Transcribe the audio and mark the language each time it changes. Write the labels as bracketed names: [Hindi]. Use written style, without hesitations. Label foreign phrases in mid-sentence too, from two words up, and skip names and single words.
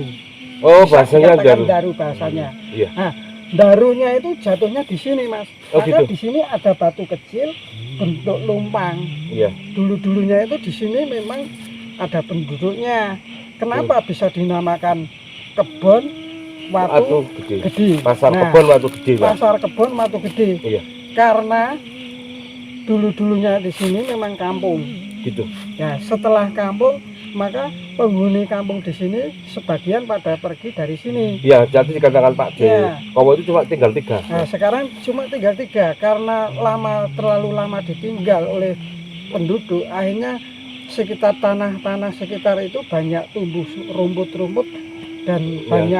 [Indonesian] Oh, Bisa bahasanya dikatakan daru. daru bahasanya. Iya. Nah, darunya itu jatuhnya di sini, Mas. Oh, Maka gitu. di sini ada batu kecil bentuk lumpang. Iya. Dulu-dulunya itu di sini memang ada penduduknya. Kenapa bisa dinamakan kebon Watu watu gede. gede? Pasar Nah, kebon watu gede, Pak. pasar kebon watu gede. Iya. Karena dulu-dulunya di sini memang kampung. Gitu. Ya, setelah kampung maka penghuni kampung di sini sebagian pada pergi dari sini. Ya, jadi dikatakan Pak D, Ya. Kowo itu cuma tinggal 3. Nah, sekarang cuma tinggal 3 karena terlalu lama ditinggal oleh penduduk, akhirnya sekitar tanah-tanah sekitar itu banyak tumbuh rumput-rumput dan banyak